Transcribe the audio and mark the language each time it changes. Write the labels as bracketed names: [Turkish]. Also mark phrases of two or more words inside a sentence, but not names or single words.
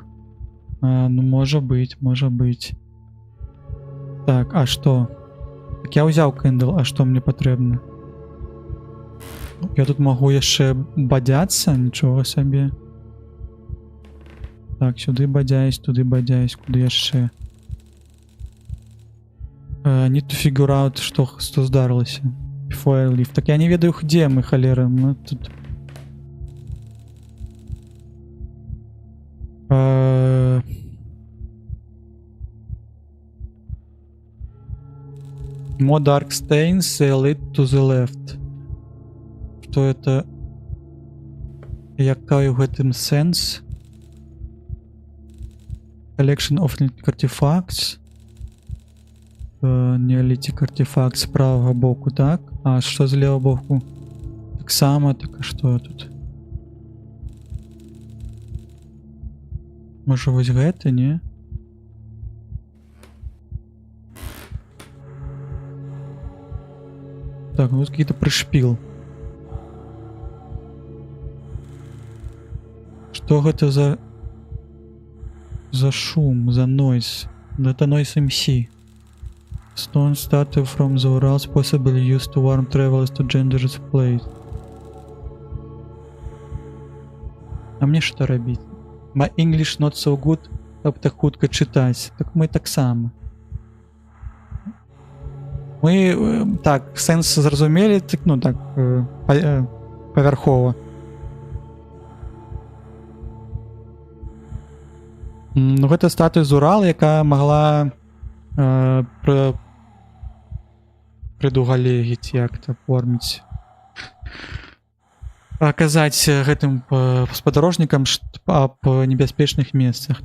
[Belarusian] Ну, можа быць. Так, а што? Так я ўзяў Кэндл, а што мне патрэбна? Я тут могу яшчэ бадзяцца, нічога сабе. Так, сюды бадзяюсь, туды бадзяюсь, куды яшчэ? [English] Need to figure out, [Belarusian] што здарылася. [English] Before I leave. [Belarusian] Так я не ведаю, дзе мы, халера. Мы тут... [English] More dark stains lead to the left. [Russian] Что это? [Belarusian] Який у гэтым сенс? [English] Collection of artifacts. [Russian] Неолитик артефакт с правого боку, так? А что з левого боку? Так само, так а что тут? [Belarusian] Може вось гэта, не? [Russian] Так, вот какие-то пришпил. Что это за шум, за нойз? Это нойз MC. [English] Stone statue from the Urals, possibly used to warn travelers to dangerous place. [Russian] А мне что робить? [English] My English not so good, [Belarusian] каб так хутка читать. Так мы так само. Мы так сенс зразумелі, так, ну так павярхова. Ну гэта статуя з Урала, якая магла предугалегіць, як-то оформіць, аказаць гэтым спадарожнікам аб небяспечных месцах.